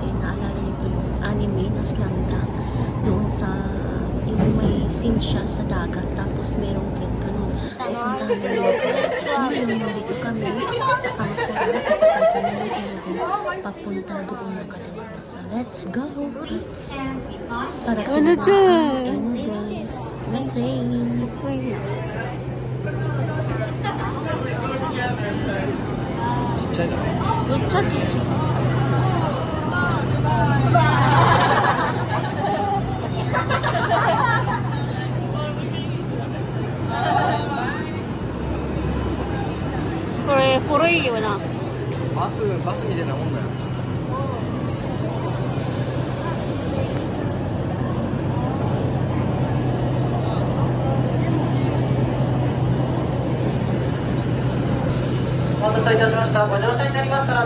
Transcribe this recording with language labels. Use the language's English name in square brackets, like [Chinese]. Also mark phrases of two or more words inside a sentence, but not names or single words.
[Filipino] Naalala niyo po yung anime na Slam Dunk? Doon sa, yung may scene siya sa dagat, tapos merong trip ganun. Pupuntahan namin mga kadiwata. So ngayon, nandito kami sa Kamakura. Sasakay kami ng Inoden papunta doon mga kadiwata. [English] So let's go! [Filipino] Para tingnan ang Inoden na train. Sukoy na. Chicha chicha. [Japanese] これ古いよな。バスみたいなもんだよ。お待たせいたしました。ご乗車になりますから。